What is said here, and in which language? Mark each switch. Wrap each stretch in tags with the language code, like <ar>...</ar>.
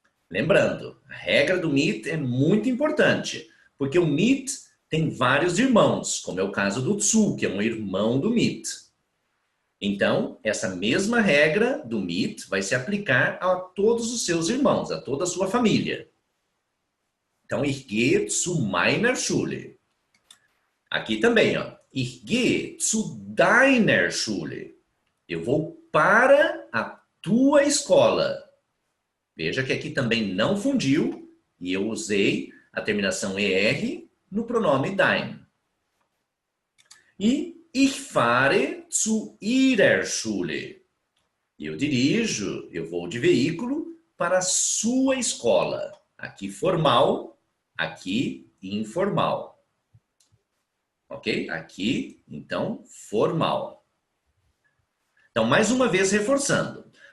<pt>Lembrando, a regra do mit é muito importante, porque o mit tem vários irmãos, como é o caso do zu, que é um irmão do mit. Então, essa mesma regra do mit vai se aplicar a todos os seus irmãos, a toda a sua família.</pt> <de>Então, ich gehe zu meiner Schule.</de> <pt>Aqui também, ó.</pt> <de>Ich gehe zu deiner Schule.</de> <pt>Eu vou para a tua escola. Veja que aqui também não fundiu e eu usei a terminação ER no pronome dein.</pt> <de>E ich fahre zu ihrer Schule.</de> <pt>Eu dirijo, eu vou de veículo para a sua escola. Aqui formal, aqui informal. Ok? Aqui, então, formal. Então, mais uma vez reforçando.</pt>